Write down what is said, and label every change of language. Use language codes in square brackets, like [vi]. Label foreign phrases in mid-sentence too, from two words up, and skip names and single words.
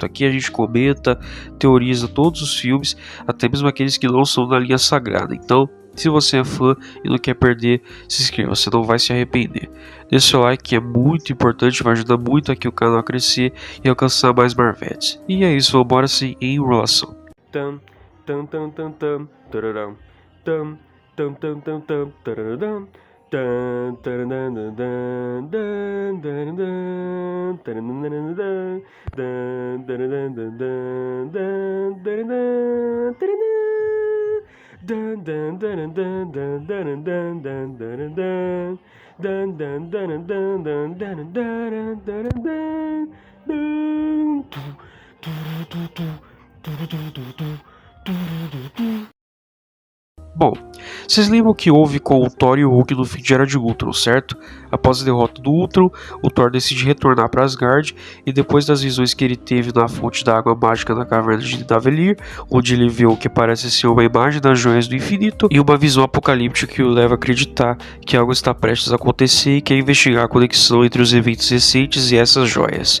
[pt] Aqui a gente comenta, teoriza todos os filmes, até mesmo aqueles que não são da linha sagrada. Então, se você é fã e não quer perder, se inscreva, você não vai se arrepender. Deixe seu like que é muito importante, vai ajudar muito aqui o canal a crescer e alcançar mais Marvetes. E é isso, vambora sem enrolação. Tam, tam, tam, tam, tam, tararam. Tam, tam, tam, tam, tam, tararam. Tam, tararam, dan, dan, dan, dan, tararam, dan, dan, tararam, dan, dan, dan, tararam. Dan dan dan dan dan dan dan dan dan dan dan dan dan dan dan dan dan dan. Bom, vocês lembram que houve com o Thor e o Hulk no fim de Era de Ultron, certo? Após a derrota do Ultron, o Thor decide retornar para Asgard e depois das visões que ele teve na fonte da água mágica na caverna de Nidavellir, onde ele viu o que parece ser uma imagem das joias do infinito e uma visão apocalíptica que o leva a acreditar que algo está prestes a acontecer e quer investigar a conexão entre os eventos recentes e essas joias.